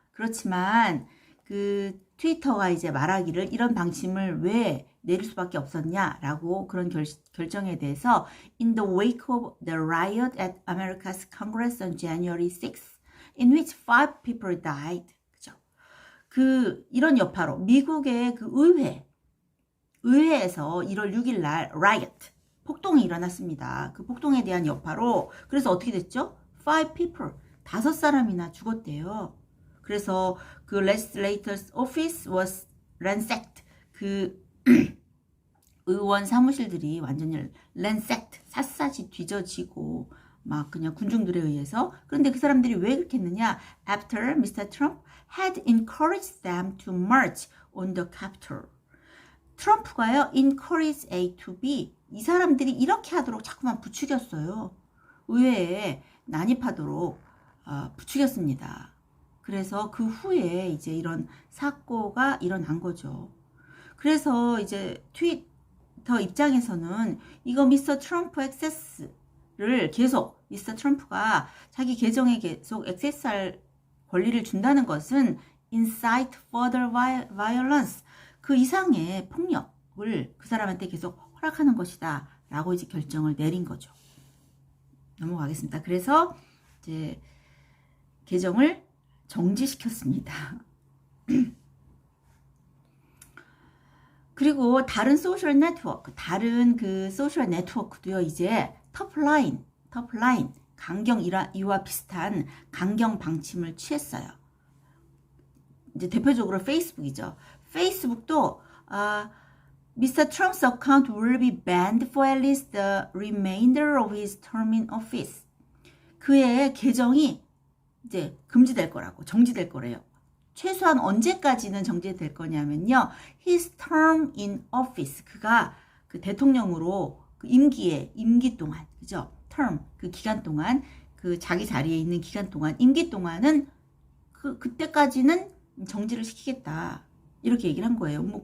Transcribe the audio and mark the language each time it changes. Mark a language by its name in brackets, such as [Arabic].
[Korean] 그렇지만 트위터가 이제 말하기를 이런 방침을 왜 내릴 수밖에 없었냐라고, 그런 결정에 대해서 [English] in the wake of the riot at America's Congress on January 6th, in which 5 people died. [Korean] 그죠? 이런 여파로 미국의 의회에서 1월 6일 날 riot, 폭동이 일어났습니다. 폭동에 대한 여파로, 그래서 어떻게 됐죠? 5 people, 5사람이나 죽었대요. 그래서 [English] legislator's office was ransacked, [Korean] 의원 사무실들이 완전히 ransacked, 샅샅이 뒤져지고 막 그냥 군중들에 의해서. 그런데 그 사람들이 왜 그렇게 했느냐? [English] After Mr. Trump had encouraged them to march on the Capitol. [Korean] 트럼프가요, encourage A to B, 이 사람들이 이렇게 하도록 자꾸만 부추겼어요. 의회에 난입하도록 부추겼습니다. 그래서 그 후에 이제 이런 사고가 일어난 거죠. 그래서 이제 트위터 입장에서는 이거 미스터 트럼프 액세스를 계속, 미스터 트럼프가 자기 계정에 계속 액세스할 권리를 준다는 것은 [English] incite further violence, [Korean] 그 이상의 폭력을 그 사람한테 계속 허락하는 것이다 라고 이제 결정을 내린 거죠. 넘어가겠습니다. 그래서 이제 계정을 정지시켰습니다. 그리고 다른 소셜 네트워크, 소셜 네트워크도요, 이제 터프라인, 강경 이와 비슷한 강경 방침을 취했어요. 이제 대표적으로 페이스북이죠. 페이스북도 Mr. [English] Trump's account will be banned for at least the remainder of his term in office. [Korean] 그의 계정이 이제 금지될 거라고, 정지될 거래요. 최소한 언제까지는 정지될 거냐면요, [English] his term in office, [Korean] 그가 대통령으로 임기 동안, 그죠? term, 기간 동안, 자기 자리에 있는 기간 동안, 임기 동안은 그때까지는 정지를 시키겠다, 이렇게 얘기를 한 거예요.